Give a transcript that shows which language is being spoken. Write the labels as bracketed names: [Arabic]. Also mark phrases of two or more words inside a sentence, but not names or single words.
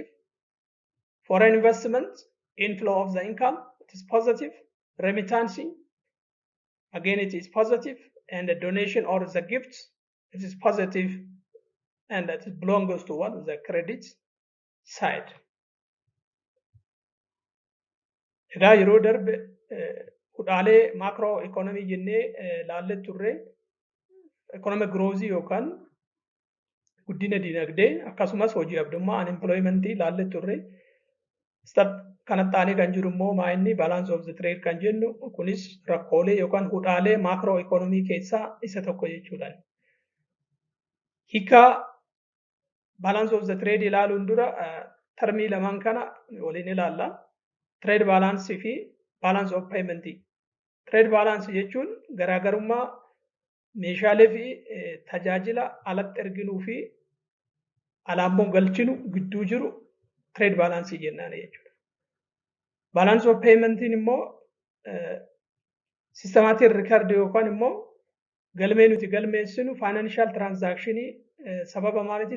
[English] Foreign investment, inflow of the income, it is positive. Remittance, again it is positive. And the donation or the gifts, it is positive, and that belongs to what? The credit side. [Oromo] Egaa yeroo darbe kudhaalee [English] macro economy [Oromo] jennee laallee turre [English] economic growth [Oromo] yookaan guddina dinagdee akkasumas hojii abdummaa unemployment laallee turre. Kanatti aanee kan jiru immoo maa'inni [English] balance of the trade [Oromo] kan jennu kunis rakkoolee yookaan kudhaalee [English] macro economy [Oromo] keessaa isa tokko jechuudha. Hiika [English] balance of the trade [Oromo] ilaaluun dura termii lamaan kana waliin ilaalla. [English] Trade balance fi balance of payment. Trade balance [Oromo] jechuun garaagarummaa meeshaalee fi tajaajila alatti erginuu fi alaammoo galchinu gidduu jiru [English] trade balance [Oromo] jennaan jechuudha. [English] Balance of payment [Oromo] immoo [English] systematic record [Oromo] yookaan immoo galmee nuti galmeessinu [English] financial transaction [Oromo] sababa maaliiti?